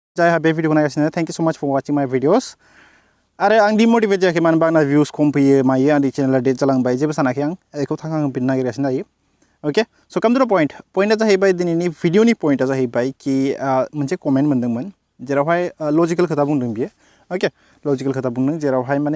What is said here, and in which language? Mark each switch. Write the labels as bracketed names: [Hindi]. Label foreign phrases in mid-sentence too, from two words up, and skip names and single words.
[Bodo] जायहा बे भिडिअखौ नायगासिनो [English] thank you so much for watching my videos [Bodo] आरो आं डिमोटिवेट जायाखै मानो होनबा आंना भिउस खम फैयो मायो आंनि चेनेला डेट जालांबाय जेबो सानाखै आं बेखौ थांखांफिननो नागिरगासिनो दायो [English] okay so come to the point [Bodo] जाहैबाय दिनैनि भिडिअनि पइन्टआ जाहैबाय कि मोनसे कमेन्ट मोन्दोंमोन जेरावहाय लजिकेल खोथा बुंदों बियो ओके लजिकेल खोथा बुंदों जेरावहाय माने